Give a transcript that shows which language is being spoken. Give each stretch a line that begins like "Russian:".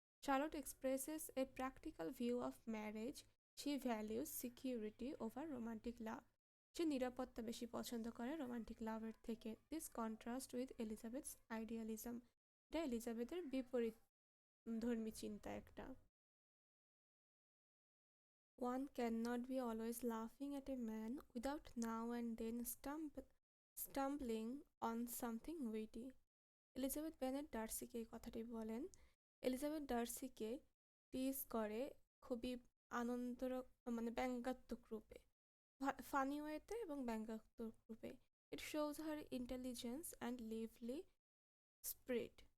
English: Charlotte expresses a practical view of marriage. She values security over romantic love.
Bangla: সে নিরাপত্তা বেশি পছন্দ করে রোমান্টিক লাভের থেকে।
English: This contrast with Elizabeth's idealism.
Bangla: এটা এলিজাবেথের বিপরীত ধর্মী চিন্তা একটা।
English: One cannot be always laughing at a man without now and then stumbling on something witty.
Bangla: Elizabeth Bennett ডার্সিকে এই কথাটি বলেন। এলিজাবেথ ডার্সিকে টিজ করে খুবই আনন্দ মানে ব্যঙ্গাত্মক রূপে, ফানি ওয়েতে এবং ব্যঙ্গাত্মক রূপে।
English: It shows her intelligence and lively spirit.